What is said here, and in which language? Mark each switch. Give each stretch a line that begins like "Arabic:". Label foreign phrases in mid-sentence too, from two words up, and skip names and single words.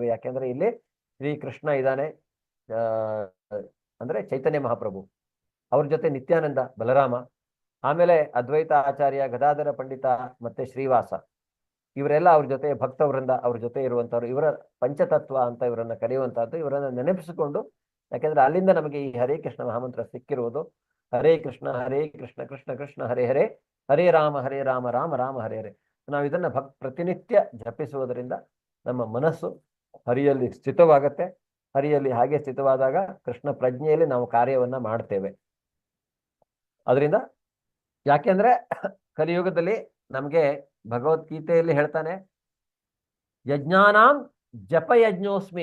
Kannada: ಯಾಕೆಂದ್ರೆ ಇಲ್ಲಿ ಶ್ರೀಕೃಷ್ಣ ಇದ್ದಾನೆ, ಅಂದ್ರೆ ಚೈತನ್ಯ ಮಹಾಪ್ರಭು, ಅವ್ರ ಜೊತೆ ನಿತ್ಯಾನಂದ ಬಲರಾಮ, ಆಮೇಲೆ ಅದ್ವೈತ ಆಚಾರ್ಯ ಗದಾಧರ ಪಂಡಿತ ಮತ್ತೆ ಶ್ರೀವಾಸ, ಇವರೆಲ್ಲ ಅವ್ರ ಜೊತೆ ಭಕ್ತವೃಂದ, ಅವ್ರ ಜೊತೆ ಇರುವಂತವ್ರು. ಇವರ ಪಂಚತತ್ವ ಅಂತ ಇವರನ್ನ ಕರೆಯುವಂತಹದ್ದು, ಇವರನ್ನ ನೆನಪಿಸಿಕೊಂಡು, ಯಾಕೆಂದ್ರೆ ಅಲ್ಲಿಂದ ನಮಗೆ ಈ ಹರೇ ಕೃಷ್ಣ ಮಹಾಮಂತ್ರ ಸಿಕ್ಕಿರುವುದು.
Sanskrit: ಹರೇ ಕೃಷ್ಣ ಕೃಷ್ಣ ಕೃಷ್ಣ ಹರೇ ಹರೇ, ಹರೇ ರಾಮ ರಾಮ ರಾಮ ಹರೇ ಹರೇ.
Kannada: ನಾವು ಇದನ್ನ ಪ್ರತಿನಿತ್ಯ ಜಪಿಸುವುದರಿಂದ ನಮ್ಮ ಮನಸ್ಸು ಹರಿಯಲ್ಲಿ ಸ್ಥಿತವಾಗತ್ತೆ. ಹರಿಯಲ್ಲಿ ಹಾಗೆ ಸ್ಥಿತವಾದಾಗ ಕೃಷ್ಣ ಪ್ರಜ್ಞೆಯಲ್ಲಿ ನಾವು ಕಾರ್ಯವನ್ನ ಮಾಡ್ತೇವೆ. ಅದರಿಂದ ಯಾಕೆಂದ್ರೆ ಕಲಿಯುಗದಲ್ಲಿ ನಮ್ಗೆ ಭಗವದ್ಗೀತೆಯಲ್ಲಿ ಹೇಳ್ತಾನೆ,
Sanskrit: ಯಜ್ಞಾನಾಂ ಜಪ ಯಜ್ಞೋಸ್ಮಿ.